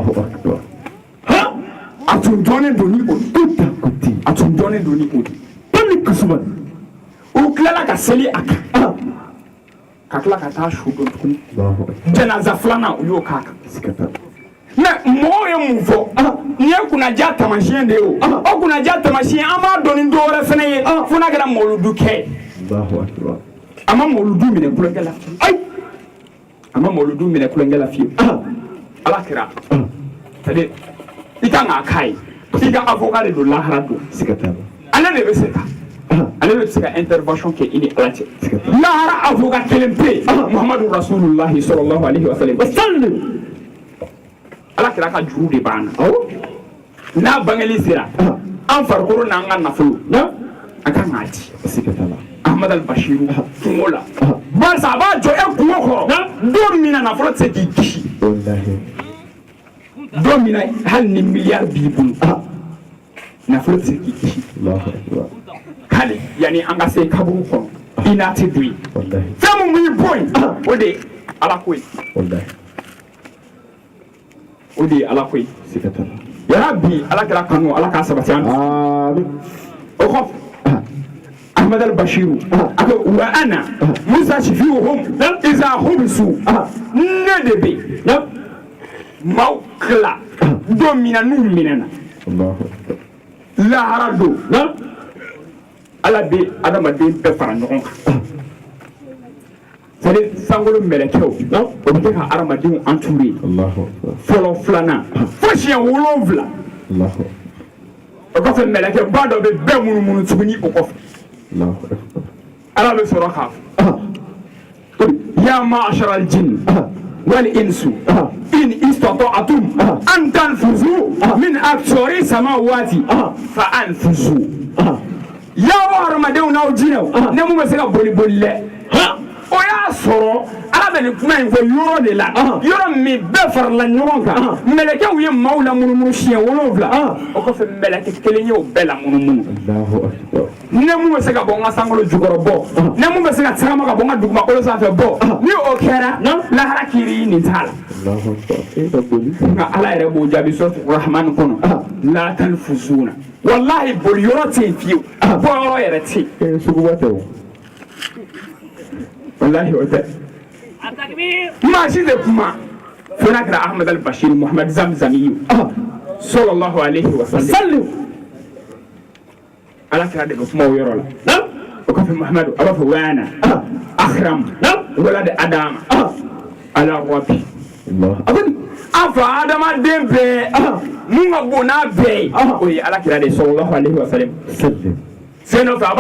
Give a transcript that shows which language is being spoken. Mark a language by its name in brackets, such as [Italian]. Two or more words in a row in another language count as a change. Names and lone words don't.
[Bambara] a tun dɔnnen don ni o a tun dɔnnen don ni o de pali kasuba u tilala ka seli a kan ka tila ka taa su dɔn tuguni janaza filanan u y'o k'a kan mais mɔgɔw ye mun fɔ nin ye kunnaja taamasiyɛn de ye o kunnaja taamasiyɛn an b'a dɔn ni dɔ wɛrɛ fɛnɛ ye fo n'a kɛra mawludu kɛ a ma mawludu minɛ kulonkɛ la fiyewu a ma mawludu minɛ kulonkɛ la fiyewu ala kira c'est-à-dire i kan k'a k'a ye i ka avocat de don lahara don ale de bɛ se ka ale bɛ se ka intervention kɛ i ni ala cɛ lahara avocat kelen pe yen muhamadu [Arabic] رسول الله صلى الله عليه وسلم [Bambara] ala kira ka juru de b'an na n'a bangeli sera an farikolo n'an ka nafolo an kan k'a di Ahmad al-Bashiru kungo la barisa a b'a jɔ e kungo kɔrɔ don min na nafolo tɛ se k'i kisi don min na hali ni miliyari b'i bolo nafolo tɛ se k'i kisi hali yanni an ka se kaburu kɔnɔ i n'a tɛ don yen fɛn min b'i bɔ yen o de ye ala ko ye o de ye ala ko ye yara bi ala kɛra kanu ala k'a sabati an o kɔfɛ Ahmad al-Bashiru [Arabic] وأنا مستشفعهم إذا حبسوا [Bambara] ne de bɛ maaw tila don min na n'u minɛna lahara don ala bɛ adamaden bɛɛ fara ɲɔgɔn kan c'est-à-dire sankolo mɛlɛkɛw o bɛ kɛ ka adamadenw entouré fɔlɔ filanan fo siɲɛ 7 o kɔfɛ mɛlɛkɛ ba dɔ bɛ bɛɛ munumunu tuguni o kɔfɛ ala bɛ sɔrɔ k'a fɔ [Arabic] يا معشر الجن وال الإنس إن استطعتم أن تنفذوا من أقطار السماوات فانفذوا [Bambara] ya wa hadamadenw n'aw jinɛw ne mun bɛ se ka boli dɛ o y'a sɔrɔ ala bɛ nin kuma in fɔ yɔrɔ de la yɔrɔ min bɛɛ farala ɲɔgɔn kan mɛlɛkɛw ye maaw la munumunu siɲɛ 7 o kɔfɛ mɛlɛkɛ kelen ye o bɛɛ la munumunu ne mun bɛ se ka bɔ n ka sankolo jukɔrɔ bɔ ne mun bɛ se ka tagama ka bɔ n ka dugumakolo sanfɛ bɔ ni o kɛra lahara kiiri nin t'a la nka ala yɛrɛ b'o jaabi sɔrɔtu rahmani kɔnɔ [Arabic] لا تنفذون [Bambara] wallahi boli yɔrɔ tɛ yen fiyewu bɔ yɔrɔ yɛrɛ tɛ yen suguba tɛ o wallahi o tɛ maa si tɛ kuma fo n'a kɛra ahmad al-bashir muhammad zamzami [Arabic] صلى الله عليه وسلم [Bambara] ala kɛra de bɛ kuma o yɔrɔ la o kɔfɛ muhammadu a b'a fɔ wayana akram wala de adama ala rabbi an fa adamaden bɛɛ mun ka bon n'a bɛɛ ye o ye ala kɛra de [Arabic] صلى الله عليه وسلم [Bambara] sen dɔ fɛ a